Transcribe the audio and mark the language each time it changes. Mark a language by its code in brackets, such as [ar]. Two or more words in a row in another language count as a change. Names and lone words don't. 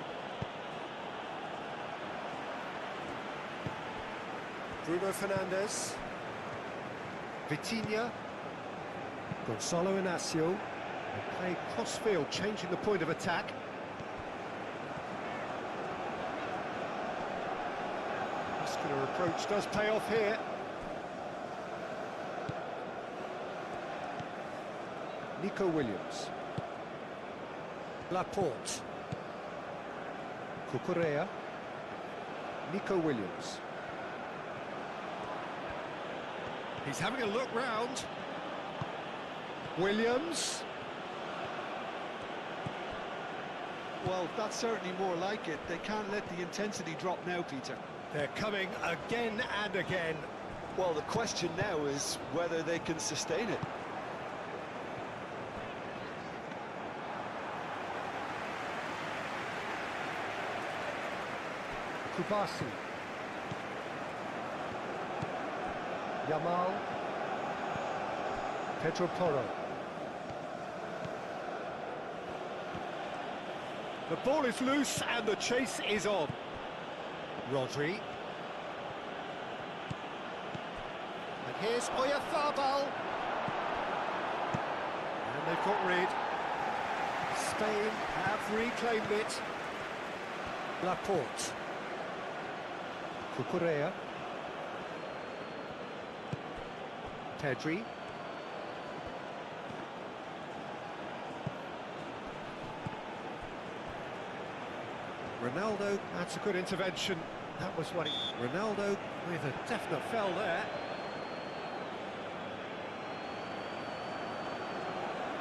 [en] Bruno Fernandes. Vitinha. Gonzalo Inacio. They play cross-field, changing the point of attack. Muscular approach does pay off here. Nico Williams. Laporte. Cucurella. Nico Williams. He's having a look round. Williams. Well, that's certainly more like it. They can't let the intensity drop now, Peter. They're coming again and again. Well, the question now is whether they can sustain it. Kubasi. Yamal. Pedro Porro. The ball is loose and the chase is on. Rodri. And here's Oyarzabal. And they've got rid. Spain have reclaimed it. Laporte. Cucurella. Pedri. Ronaldo, that's a good intervention. That was what he... Ronaldo with a definite fell there.